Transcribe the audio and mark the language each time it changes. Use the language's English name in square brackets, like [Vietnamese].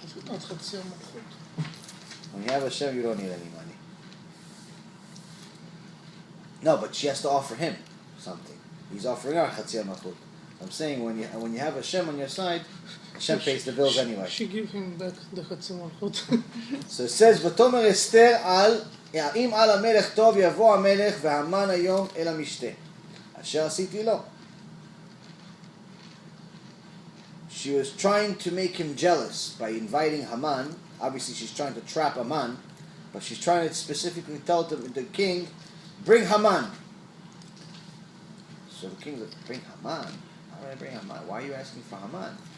[Hebrew] עד חצי המלכות. [English] When you have Hashem, you don't need any money. No, but she has to offer him something. He's offering her Chatzi HaMalchut. I'm saying when you have Hashem on your side, Hashem pays the bills anyway. She give him back the חצי מלכות. So it says, [Hebrew] ותאמר אסתר אם על המלך טוב יבוא המלך והמן היום אל המשתה. אשר עשיתי לו. [English] She was trying to make him jealous by inviting Haman. Obviously, she's trying to trap Haman, but she's trying to specifically tell the king, bring Haman. So the king's like, bring Haman? How would I bring Haman? Why are you asking for Haman?